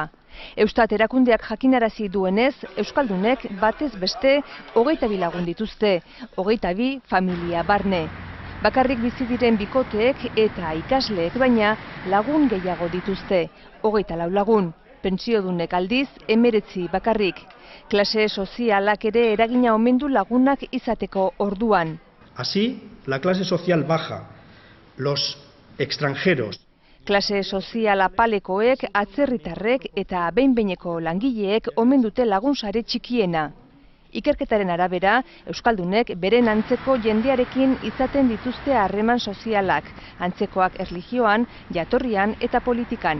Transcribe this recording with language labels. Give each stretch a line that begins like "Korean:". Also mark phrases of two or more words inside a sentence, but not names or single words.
Basque: Eustat erakundeak jakinarazi duenez, euskaldunek batez beste 22 lagun dituzte, 22 familia barne. Bakarrik bizi diren bikoteek eta ikasleek baina lagun gehiago dituzte, 24 lagun. Pentsiodunek aldiz 19 bakarrik. Klase sozialak ere eragina omen du lagunak izateko orduan.
Spanish: Así, la clase social baja, los extranjeros.
Basque: Klase sozial apalekoek, atzerritarrek eta behin-behineko langileek omen dute lagunsare txikiena. Ikerketaren arabera, euskaldunek beren antzeko jendearekin izaten dituzte harreman sozialak, antzekoak erlijioan, jatorrian eta politikan.